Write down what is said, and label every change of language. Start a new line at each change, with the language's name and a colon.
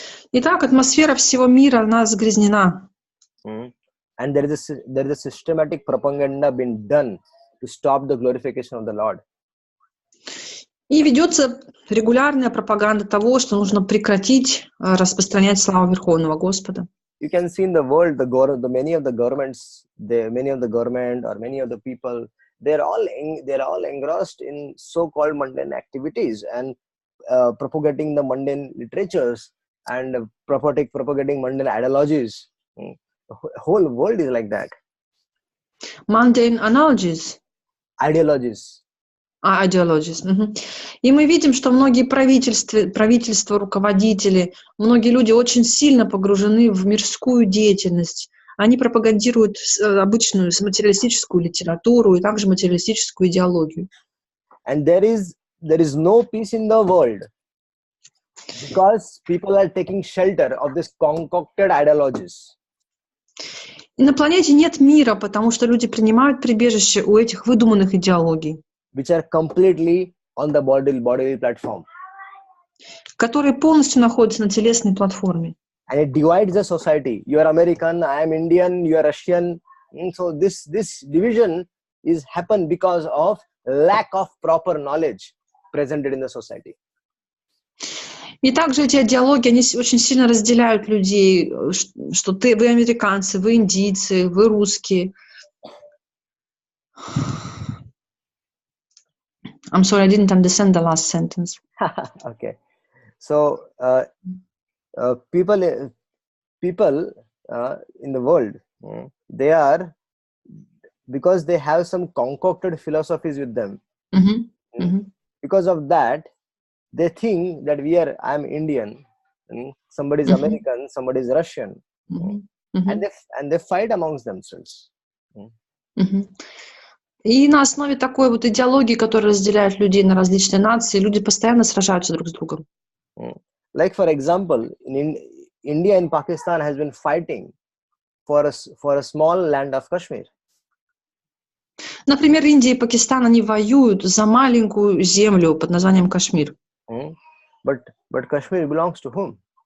Russian: Итак, атмосфера всего мира, она загрязнена.
English: And there is a systematic propaganda being done to stop the glorification of the Lord.
Russian: И ведется регулярная пропаганда того, что нужно прекратить распространять славу Верховного Господа.
English: You can see in the world, many of the governments, many of the government or many of the people, they're all engrossed in so-called mundane activities and propagating the mundane literatures and propagating mundane ideologies. The whole world is like that. Mundane analogies. Ideologies. Ideologies.
Russian: И мы видим, что многие правительства, руководители, многие люди очень сильно погружены в мирскую деятельность. Они пропагандируют обычную материалистическую литературу и также материалистическую идеологию.
English: And there is no peace in the world because people are taking shelter of this concocted ideologies.
Russian: И на планете нет мира, потому что люди принимают прибежище у этих выдуманных идеологий,
English: which are completely on the bodily platform.
Russian: Которые полностью находятся на телесной платформе.
English: And it divides the society. You are American, I am Indian, you are Russian. So this division is happened because of lack of proper knowledge presented in the society.
Russian: И также эти идеологии, они очень сильно разделяют людей, что вы американцы, вы индийцы, вы русские.
English: I'm sorry, I didn't understand the last sentence. Okay. So people in the world, they are, because they have some concocted philosophies with them. Because of that, they think that I'm Indian, somebody is American, somebody is Russian, and they fight amongst themselves.
Russian: И на основе такой вот идеологии, которая разделяет людей на различные нации, люди постоянно сражаются друг с другом.
English: Like for example, in India and Pakistan has been fighting for a small land of Kashmir.
Russian: Например, Индия и Пакистан, они воюют за маленькую землю под названием Кашмир.
English: But Kashmir belongs to whom?